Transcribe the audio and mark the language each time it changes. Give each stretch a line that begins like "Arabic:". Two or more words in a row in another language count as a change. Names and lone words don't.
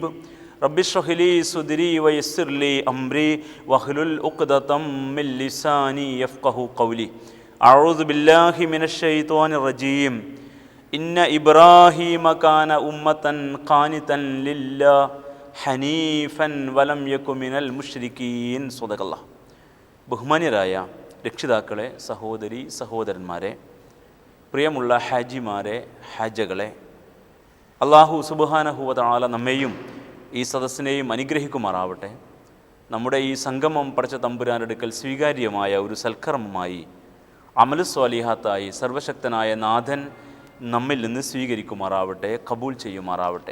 Arabic: رب اشرح لي صدري ويسر لي أمري واحلل عقدة من لساني يفقهوا قولي. أعوذ بالله من الشيطان الرجيم. إن إبراهيم كان أمة قانتا لله حنيفا ولم يكن من المشركين. صدق الله.
Malayalam: ബഹുമാന്യരായ രക്ഷിതാക്കളെ, സഹോദരി സഹോദരന്മാരെ, പ്രിയമുള്ള ഹാജിമാരെ, ഹാജകളെ,
Arabic: الله سبحانه و تعالى
Malayalam: നമ്മെയും ഈ സദസ്സിനെയും അനുഗ്രഹിക്കുമാറാവട്ടെ. നമ്മുടെ ഈ സംഗമം പടച്ച തമ്പുരാൻ്റെ അടുക്കൽ സ്വീകാര്യമായ ഒരു സൽക്കർമ്മമായി അമലു സ്വാലിഹാത്തായി സർവശക്തനായ നാഥൻ നമ്മിൽ നിന്ന് സ്വീകരിക്കുമാറാവട്ടെ, കബൂൽ ചെയ്യുമാറാവട്ടെ.